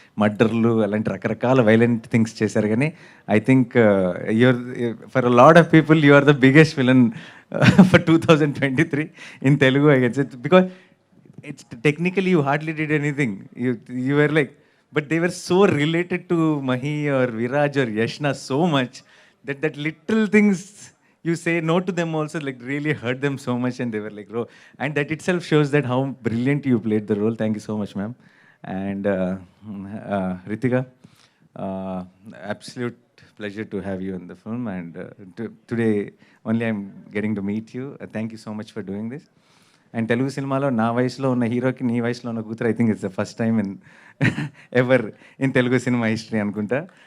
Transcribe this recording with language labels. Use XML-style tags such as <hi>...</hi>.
<te>మర్డర్‌లు అలాంటి రకరకాల వైలెంట్ థింగ్స్ చేశారు గానీ,</te> <en>I think for a lot of people you are the biggest villain for 2023 in Telugu I can say. Because it's technically you hardly did anything. You were like, but they were so related to Mahi or Viraj or Yashna so much that little things you say no to them also like really hurt them so much, and they were like, bro. And that itself shows that how brilliant you played the role. Thank you so much, ma'am. And Ritika, uh, absolute pleasure to have you in the film. And today only I'm getting to meet you. Thank you so much for doing this. And</en> <te>Telugu సినిమాలో నా వయసులో ఉన్న హీరోకి నీ వయసులో ఉన్న కూతురు</te> <en>I think it's the first time in ever in Telugu cinema history</en> <te>అనుకుంటా.</te>